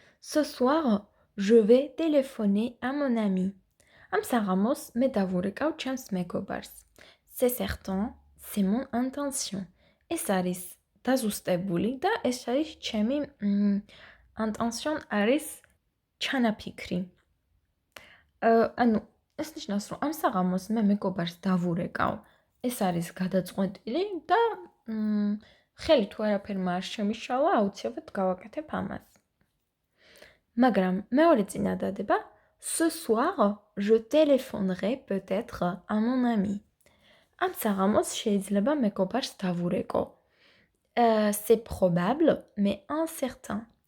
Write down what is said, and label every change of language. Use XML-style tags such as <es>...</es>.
<fr>Ce soir, je vais téléphoner à mon ami.</fr> <ka>Am საღამოს მე დავურეკავ ჩემს მეგობარს.</ka> <fr>C'est certain, c'est mon intention.</fr> <ka>ეს არის დაზუსტებული და ეს არის ჩემი intention არის ჩანაფიქრი. ანუ ეს ნიშნავს, რომ ამ საღამოს მე მეგობარს დავურეკავ. ეს არის გადაწყვეტილი და ხელი თუ არაფერმა არ შემიშალა, აუცილებლად გავაკეთებ ამას. მაგრამ მეორე წინადადება,</ka> <fr>ce soir, je téléphonerai peut-être à mon ami.</fr> <ka>ამ საღამოს შეიძლება მეგობარს დავურეკო.</ka> <fr>C'est probable, mais incertain.</fr>